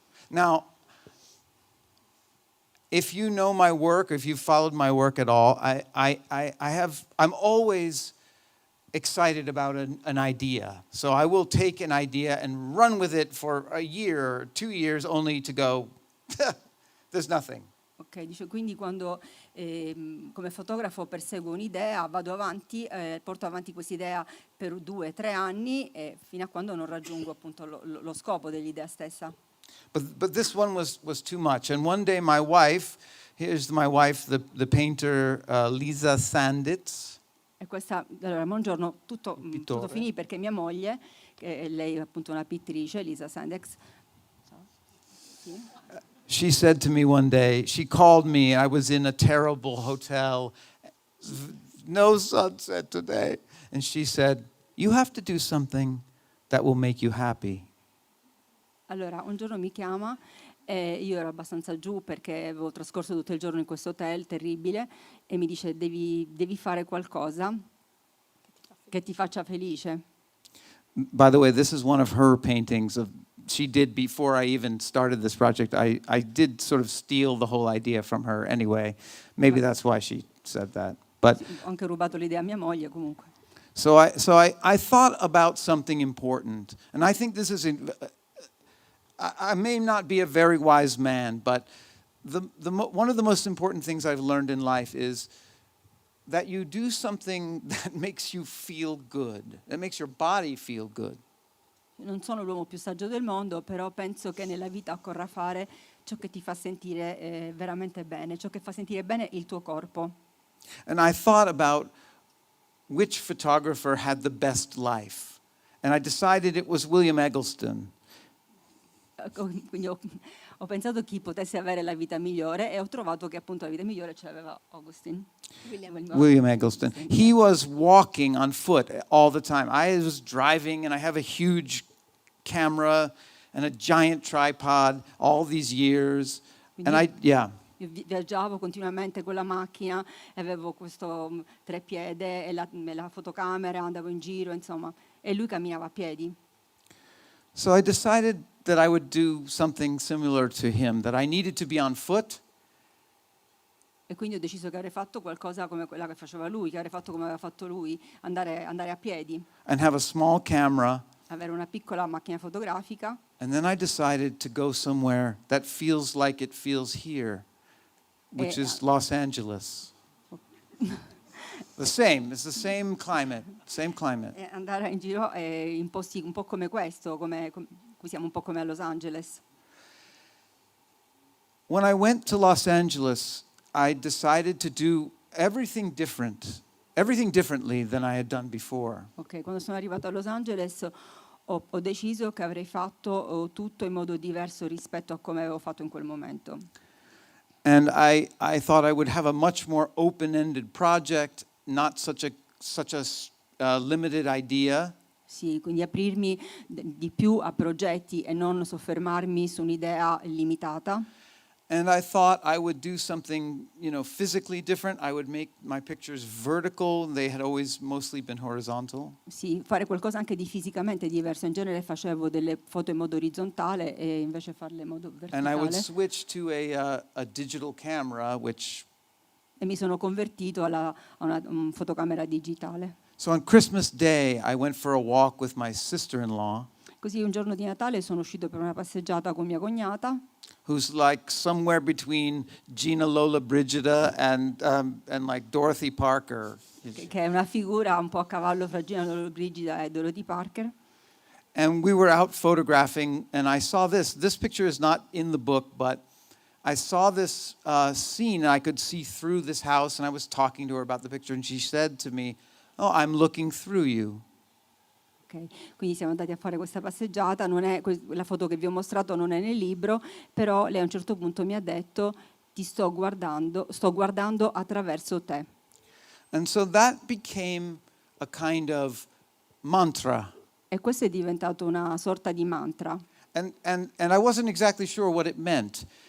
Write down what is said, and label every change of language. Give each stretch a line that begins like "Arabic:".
English: Now, if you know my work, if you've followed my work at all, I'm always excited about an idea. So I will take an idea and run with it for a year or 2 years only to go, there's nothing.
Italian: Ok, dice, quindi quando come fotografo perseguo un'idea, vado avanti, porto avanti questa idea per 2-3 anni fino a quando non raggiungo appunto lo scopo dell'idea stessa.
English: But this one was too much. And one day my wife, here's my wife, the painter Lisa Sanditz.
Italian: E questa, allora, un giorno tutto finì perché mia moglie, lei è appunto una pittrice, Lisa Sanditz, sì.
English: She said to me one day, she called me, I was in a terrible hotel, no sunset today. And she said, you have to do something that will make you happy.
Italian: Allora, un giorno mi chiama, io ero abbastanza giù perché avevo trascorso tutto il giorno in questo hotel terribile, e mi dice, devi fare qualcosa che ti faccia felice.
English: By the way, this is one of her paintings she did before I even started this project. I did sort of steal the whole idea from her anyway. Maybe that's why she said that. But
Italian: Ho anche rubato l'idea a mia moglie comunque.
English: so I thought about something important, and I think this is I may not be a very wise man, but one of the most important things I've learned in life is that you do something that makes you feel good, that makes your body feel good.
Italian: Non sono l'uomo più saggio del mondo, però penso che nella vita occorra fare ciò che ti fa sentire veramente bene, ciò che fa sentire bene il tuo corpo.
English: And I thought about which photographer had the best life, and I decided it was William Eggleston.
Italian: Quindi ho pensato chi potesse avere la vita migliore, e ho trovato che appunto la vita migliore ce l'aveva Augustin.
English: William Eggleston. He was walking on foot all the time. I was driving, and I have a huge camera and a giant tripod all these years.
Italian: Quindi io viaggiavo continuamente con la macchina, e avevo questo treppiede e la fotocamera, andavo in giro, insomma, e lui camminava a piedi.
English: So I decided that I would do something similar to him, that I needed to be on foot.
Italian: E quindi ho deciso che avrei fatto qualcosa come quella che faceva lui, che avrei fatto come aveva fatto lui, andare a piedi,
English: And have a small camera.
Italian: avere una piccola macchina fotografica.
English: And then I decided to go somewhere that feels like it feels here, which is Los Angeles. It's the same climate,
Italian: E andare in giro in posti un po' come questo, qui siamo un po' come a Los Angeles.
English: When I went to Los Angeles, I decided to do everything differently than I had done before.
Italian: Ok, quando sono arrivato a Los Angeles ho deciso che avrei fatto tutto in modo diverso rispetto a come avevo fatto in quel momento.
English: And I thought I would have a much more open-ended project, not such a limited idea.
Italian: Sì, quindi aprirmi di più a progetti e non soffermarmi su un'idea limitata.
English: And I thought I would do something, physically different. I would make my pictures vertical. They had always mostly been horizontal.
Italian: Sì, fare qualcosa anche di fisicamente diverso. In genere facevo delle foto in modo orizzontale e invece farle in modo
English: And I would
Italian: verticale.
English: switch to a digital camera, which...
Italian: E mi sono convertito a una fotocamera digitale.
English: So on Christmas Day, I went for a walk with my sister-in-law.
Italian: Così un giorno di Natale sono uscito per una passeggiata con mia cognata,
English: who's like somewhere between Gina Lollobrigida and like Dorothy Parker.
Italian: che è una figura un po' a cavallo fra Gina Lollobrigida e Dorothy Parker.
English: And we were out photographing, and I saw this. This picture is not in the book, but I saw this scene, and I could see through this house, and I was talking to her about the picture, and she said to me, "Oh, I'm looking through you."
Italian: Ok, quindi siamo andati a fare questa passeggiata, non è, la foto che vi ho mostrato non è nel libro, però lei a un certo punto mi ha detto ti sto guardando attraverso te.
English: And so that became a kind of mantra.
Italian: E questo è diventato una sorta di mantra,
English: And I wasn't exactly sure what it meant.